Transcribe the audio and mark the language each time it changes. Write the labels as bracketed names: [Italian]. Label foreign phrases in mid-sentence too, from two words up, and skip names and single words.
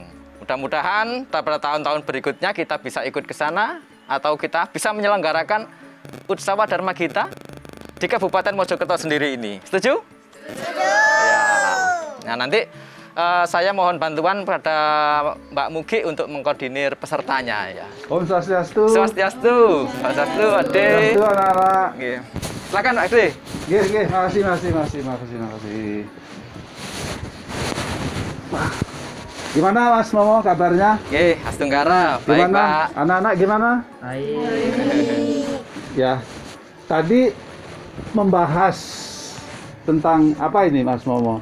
[Indonesian] Mudah-mudahan pada tahun-tahun berikutnya kita bisa ikut ke sana atau kita bisa menyelenggarakan Utsawa Dharma Gita di Kabupaten Mojokerto sendiri ini. Setuju? Setuju. Ya. Nah, nanti saya mohon bantuan pada Mbak Mugi untuk mengkoordinir pesertanya ya. [Balinese] Om Swastiastu. [Indonesian] Swastiastu. Swastiastu, Ade. Swastiastu, anak-anak. Silakan Pak Ade. Nggih, makasih. Gimana Mas Momo kabarnya? Nggih, Astunggara. Baik, gimana? Pak. Anak-anak gimana? Baik. Ya. Tadi membahas tentang apa ini Mas Momo?